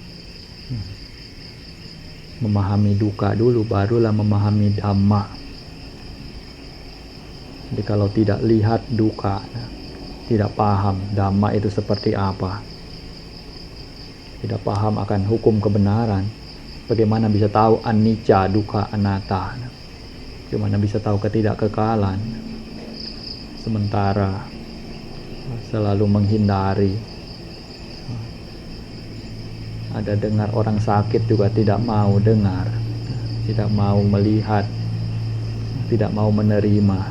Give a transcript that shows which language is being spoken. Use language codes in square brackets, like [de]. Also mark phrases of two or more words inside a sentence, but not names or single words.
[id] Memahami duka dulu, barulah memahami dhamma. Jadi kalau tidak lihat duka, tidak paham dhamma itu seperti apa, tidak paham akan hukum kebenaran, bagaimana bisa tahu [pi] anicca, dukkha, anatta? [id] Bagaimana bisa tahu ketidakkekalan? Sementara selalu menghindari. Ada dengar orang sakit juga tidak mau dengar, tidak mau melihat, tidak mau menerima.